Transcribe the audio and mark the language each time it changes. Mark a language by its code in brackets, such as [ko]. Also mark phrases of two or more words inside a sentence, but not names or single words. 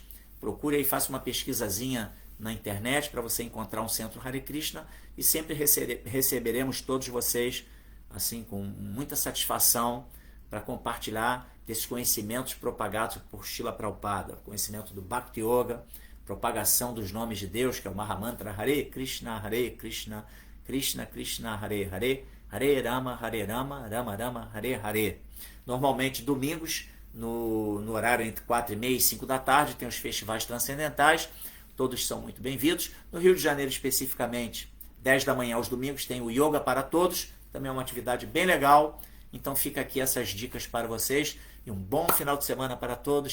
[pt] Procure aí, faça uma pesquisazinha na internet para você encontrar um centro Hare Krishna e sempre receberemos todos vocês assim com muita satisfação para compartilhar desses conhecimentos propagados por Srila Prabhupada, conhecimento do Bhakti Yoga, propagação dos nomes de Deus, que é o Mahamantra Hare Krishna, Krishna Krishna, Hare Hare, Hare Rama, Rama Rama, Hare Hare. Normalmente, domingos, no horário entre 4h30 e 5 da tarde, tem os festivais transcendentais, todos são muito bem-vindos. No Rio de Janeiro, especificamente, 10 da manhã aos domingos, tem o Yoga para Todos, também é uma atividade bem legal. Então fica aqui essas dicas para vocês e um bom final de semana para todos.